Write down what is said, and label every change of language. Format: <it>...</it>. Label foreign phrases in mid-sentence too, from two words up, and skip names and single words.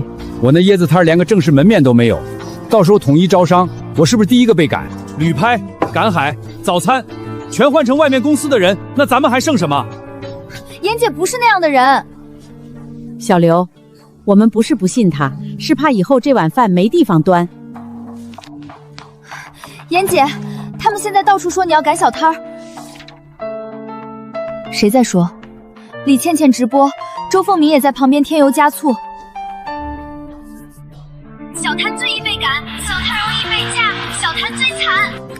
<zh>我那椰子攤連個正式門面都沒有，到時候統一招商，我是不是第一個被趕？旅拍、趕海、早餐，全換成外面公司的人，那咱們還剩什麼？妍姐不是那樣的人。小劉，我们不是不信他，是怕以後這碗飯沒地方端。妍姐，他們現在到處說你要趕小攤兒。誰在說？李倩倩直播，周鳳鳴也在旁邊添油加醋。小攤最易被趕，小攤容易被架，小攤最慘。</zh>